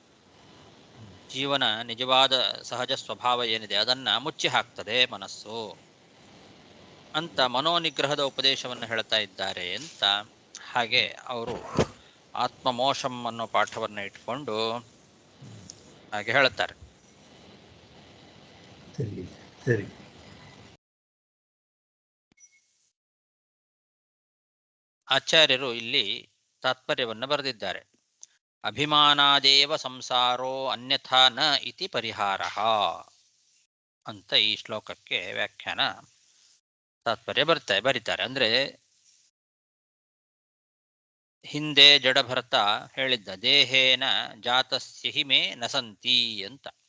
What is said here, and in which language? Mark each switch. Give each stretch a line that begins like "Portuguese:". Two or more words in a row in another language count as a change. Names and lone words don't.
Kannada: ಜೀವನ ನಿಜವಾದ ಸಹಜ ಸ್ವಭಾವ ಏನಿದೆ ಅದನ್ನ ಮುಚ್ಚಿ ಹಾಕ್ತದೆ ಮನಸ್ಸು ಅಂತ ಮನೋನಿಗ್ರಹದ ಉಪದೇಶವನ್ನು ಹೇಳ್ತಾ ಇದ್ದಾರೆ ಅಂತ ಹಾಗೆ ಅವರು ಆತ್ಮಮೋಷಂ ಅನ್ನೋ ಪಾಠವನ್ನು ಇಟ್ಕೊಂಡು ಹಾಗೆ ಹೇಳುತ್ತಾರೆ. ಸರಿ ಸರಿ. ಆಚಾರ್ಯರು ಇಲ್ಲಿ ತಾತ್ಪರ್ಯವನ್ನು ಬರೆದಿದ್ದಾರೆ.
Sanskrit: ಅಭಿಮಾನಾದೇವ ಸಂಸಾರೋ ಅನ್ಯಥಾ ನ ಇತಿ ಪರಿಹಾರ
Kannada: ಅಂತ ಈ ಶ್ಲೋಕಕ್ಕೆ ವ್ಯಾಖ್ಯಾನ ತಾತ್ಪರ್ಯ ಬರೀತಾರೆ. ಅಂದ್ರೆ ಹಿಂದೆ ಜಡಭರತ ಹೇಳಿದ್ದ
Sanskrit: ದೇಹೇನ ಜಾತಸ್ಯ ಹಿ ಮೇ ನಸಂತಿ
Kannada: ಅಂತ.